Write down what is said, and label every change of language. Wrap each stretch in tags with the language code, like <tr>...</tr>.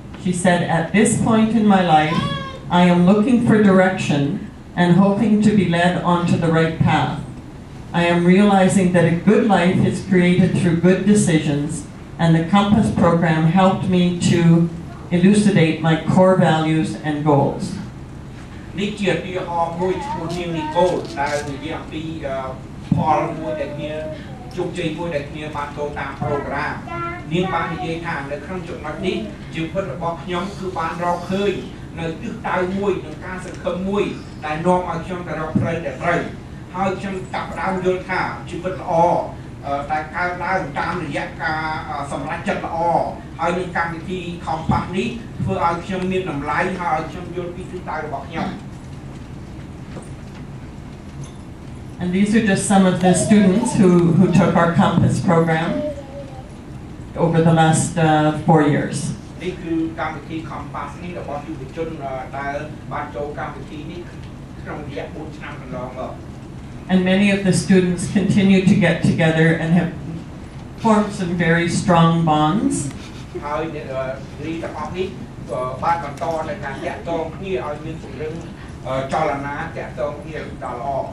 <en>She said, "At this point in my life, I am looking for direction and hoping to be led onto the right path. I am realizing that a good life is created through good decisions, and the Compass program helped me to elucidate my core values and goals."</en> <km>នេះជាឧទាហរណ៍មួយឈ្មោះនាងនីកូលដែលនិយាយអំពីផលមួយដែល ជោគជ័យមួយដែលគ្នាបានចូលតាមប្រូក្រាមនាងបាននិយាយថានៅក្នុងចំណុចនេះជីវិតរបស់ខ្ញុំគឺបានរកឃើញនៅទិសដៅមួយនឹងការសង្ឃឹមមួយដែលនាំឲ្យខ្ញុំទៅរកផ្លូវដែលត្រូវហើយខ្ញុំចាប់ផ្ដើមយល់ថាជីវិតល្អតែកើតឡើងតាមរយៈការសម្រេចចិត្តល្អហើយនឹងកម្មវិធី Compass នេះធ្វើឲ្យខ្ញុំមានតម្លៃហើយឲ្យខ្ញុំយល់ពីទិសដៅរបស់ខ្ញុំ</km> <en>And these are just some of the students who took our Compass program over the last 4 years.</en> <km>នេះគឺកម្មវិធី Compass នេះរបស់យុវជនដែលបានចូលកម្មវិធីនេះក្នុងរយៈ 4 ឆ្នាំកន្លងមក</km> <en>And many of the students continue to get together and have formed some very strong bonds.</en> <km>ហើយរីទាំងអស់នេះបានបន្តនៅការតាក់ទងគ្នាឲ្យមានជំរឹងចលនាតាក់ទងគ្នាដល់ល្អ</km>